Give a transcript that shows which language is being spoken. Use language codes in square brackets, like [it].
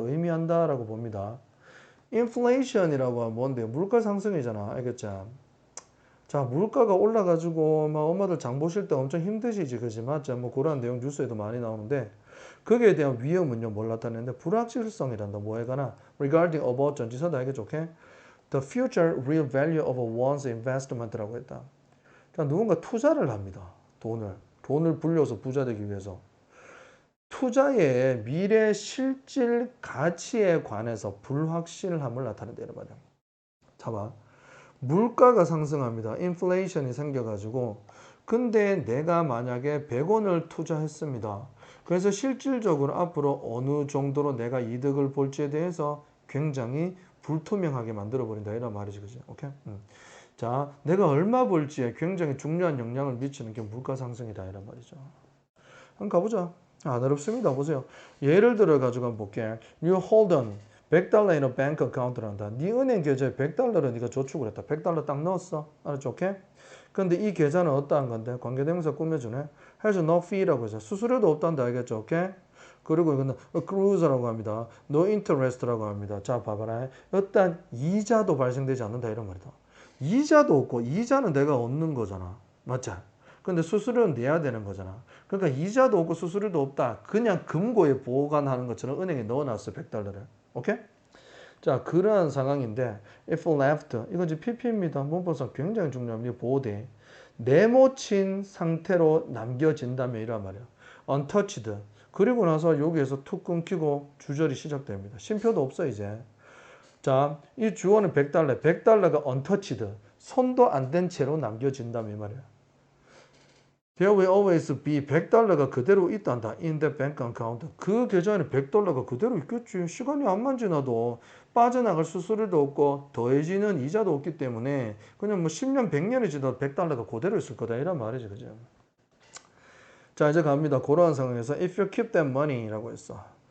[ko] 의미한다라고 봅니다. inflation이라고 하면 뭔데요? 물가 상승이잖아. 알겠죠? 자, 물가가 올라가지고 막 엄마들 장 보실 때 엄청 힘드시지, 그지? 맞죠? 뭐 그런 내용 뉴스에도 많이 나오는데 거기에 대한 위험은요, 뭘 나타내는데 불확실성이란다. 뭐에 관한? [en] regarding about [ko] 전지사다. 알겠죠? 오케이? [en] The future real value of one's investment라고 했다. [ko] 그러니까 누군가 투자를 합니다. 돈을 불려서 부자 되기 위해서. 투자의 미래 실질 가치에 관해서 불확실함을 나타낸다는 말이야. 봐봐. 물가가 상승합니다. 인플레이션이 생겨가지고 근데 내가 만약에 100원을 투자했습니다. 그래서 실질적으로 앞으로 어느 정도로 내가 이득을 볼지에 대해서 굉장히 불투명하게 만들어버린다 이런 말이지. 그지? 오케이? 자, 내가 얼마 벌지에 굉장히 중요한 영향을 미치는 게 물가 상승이다 이런 말이죠. 한번 가보자. 안 어렵습니다. 보세요. 예를 들어 가지고 한번 볼게. [en] You hold on 100달러 in a bank account를 한다. [ko] 네 은행 계좌에 100달러를 네가 저축을 했다. 100달러 딱 넣었어. 알았죠? 오케이? 근데 이 계좌는 어떠한 건데? 관계대명사 꾸며주네. [en] has no fee [ko] 라고 해서 수수료도 없단다. 알겠죠? 오케이? 그리고 이거는 accrues라고 합니다. [en] no interest [ko] 라고 합니다. 자, 봐봐라. 어떤 이자도 발생되지 않는다. 이런 말이다. 이자도 없고 이자는 내가 얻는 거잖아. 맞지? 근데 수수료는 내야 되는 거잖아. 그러니까 이자도 없고 수수료도 없다. 그냥 금고에 보관하는 것처럼 은행에 넣어놨어. 100달러를. 오케이? 자, 그러한 상황인데 [en] if left [ko] 이건 이제 PP입니다. 문법상 굉장히 중요합니다. 보호대. 네모친 상태로 남겨진다면 이란 말이야. [en] untouched. [ko] 그리고 나서 여기에서 툭 끊기고 주절이 시작됩니다. 쉼표도 없어 이제. 자, 이 주어는 100달러. 100달러가 untouched. 손도 안 댄 채로 남겨진다면 이 말이야. [en] There will always be 100달러가 [ko] 그대로 있단다. [en] In the bank account. [ko] 그 계좌에는 100달러가 그대로 있겠지. 시간이 안만 지나도 빠져나갈 수수료도 없고 더해지는 이자도 없기 때문에 그냥 뭐 10년, 100년이 지나도 100달러가 그대로 있을 거다. 이런 말이지. 그죠? 자, 이제 갑니다. 그러한 상황에서 [en] if you keep that money [ko] 라고 했어.